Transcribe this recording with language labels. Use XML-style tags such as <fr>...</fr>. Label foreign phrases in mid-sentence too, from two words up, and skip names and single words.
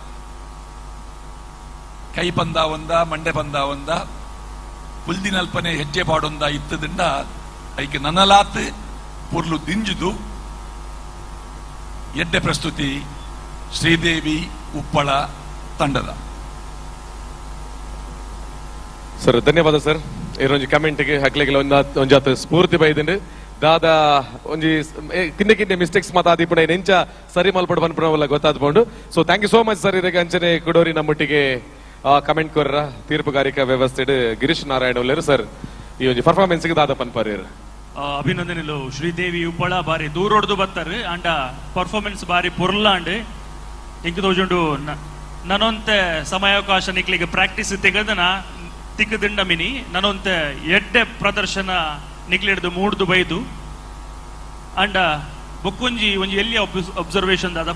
<tcy>ಕೈ ಪಂದ ಒಂದ ಮಂಡೆ ಪಂದ ಒಂದ ಪುಲ್ದಿನಲ್ಪನೆ ಹೆಜ್ಜೆ ಪಾಡೊಂದ ಇತ್ತದಿಂದ ಐಕೆ ನನಲಾತ್ ಪೊರ್ಲು ದಿಂಜುದು ಎಡ್ಡೆ ಪ್ರಸ್ತುತಿ ಶ್ರೀದೇವಿ ಉಪ್ಪಳ ತಂಡದ ಸರ್ ಧನ್ಯವಾದ ಸರ್ ಇರೊಂಜಿ ಕಮೆಂಟ್ಗೆ ಹಾಕ್ಲಿಕ್ಕೆ ಒಂಜಾತ್ ಸ್ಫೂರ್ತಿ ಬೈದಿಂಡು ದಾದ ಒಂಜಿ ಕಿಂದೆ ಕಿಂದೆ ಮಿಸ್ಟೇಕ್ಸ್ ಮಾತ ಆದಿಪುಣ ಎಂಚ ಸರಿ ಮಲ್ಪಡು ಬನ್ಪುಣವಲ್ಲ ಗೊತ್ತಾದ್ಕೊಂಡು ಸೊ</tcy> <en>thank you so much sir</en> <tcy>ಇದಕ್ಕೆ ಅಂಚನೆ ಕುಡೋರಿ ನಮ್ಮೊಟ್ಟಿಗೆ ಕಮೆಂಟ್ ಕೊರ್ರ ತೀರ್ಪುಗಾರಿಕಾ ವ್ಯವಸ್ಥೆ ಗಿರೀಶ್ ನಾರಾಯಣ ಒಲ್ಲೇರು ಸರ್ ಈ ಒಂಜಿ ಪರ್ಫಾರ್ಮೆನ್ಸ್ ಗೆ ದಾದ ಪನ್ಪರ್ಯರು ಅಭಿನಂದನೆಲು ಶ್ರೀದೇವಿ ಉಪ್ಪಳ ಬಾರಿ ದೂರೊಡ್ದು ಬತ್ತಾರೆ ಅಂಡ ಪರ್ಫಾರ್ಮೆನ್ಸ್ ಬಾರಿ ಪೊರ್ಲಾಂಡ್ ಇಂಕ ತೋಜುಂಡು ನನೊಂತೆ ಸಮಯಾವಕಾಶ ನಿಕ್ಲಿಗೆ ಪ್ರಾಕ್ಟೀಸ್ ತೆಗೆದನ ತಿಕ್ಕದಿಂಡ ಮಿನಿ ನನೊಂತೆ ಎಡ್ಡೆ ಪ್ರದರ್ಶನ ನಿಕ್ಲಿಡ್ದು ಮೂಡ್ದು ಬೈದು ಅಂಡ ಬೊಕ್ಕೊಂಜಿ ಒಂಜಿ ಎಲ್ಲಿ ಅಬ್ಸರ್ವೇಷನ್ ದಾದ</tcy>